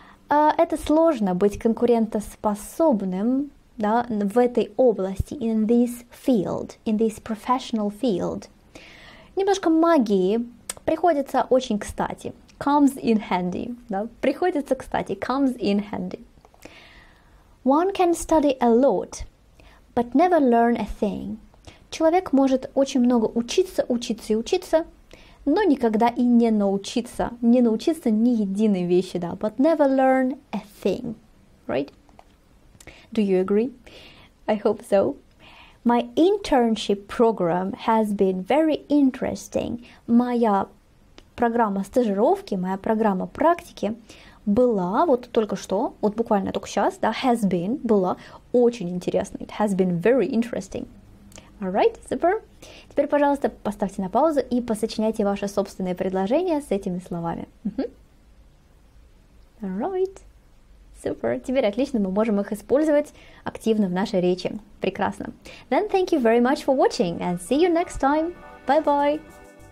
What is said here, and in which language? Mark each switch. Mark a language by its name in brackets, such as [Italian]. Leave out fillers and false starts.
[Russian] Это сложно быть конкурентоспособным, да, в этой области, [English] in this field, in this professional field. [Russian] Немножко магии приходится очень кстати. [English] Comes in handy. [Russian] Да, приходится кстати. [English] Comes in handy. One can study a lot, but never learn a thing. [Russian] Человек может очень много учиться, но никогда и не научиться ни единой вещи, да, [English] but never learn a thing, [Russian] right? [English] Do you agree? I hope so. My internship program has been very interesting. [Russian] Моя программа стажировки, моя программа практики была, вот только что, вот буквально только сейчас, да, has been, была очень интересной. [English] It has been very interesting. Alright, super. [Russian] Теперь, пожалуйста, поставьте на паузу и посочиняйте ваши собственные предложения с этими словами. [English] Alright, super. [Russian] Теперь отлично, мы можем их использовать активно в нашей речи. Прекрасно. [English] Then thank you very much for watching and see you next time. Bye-bye.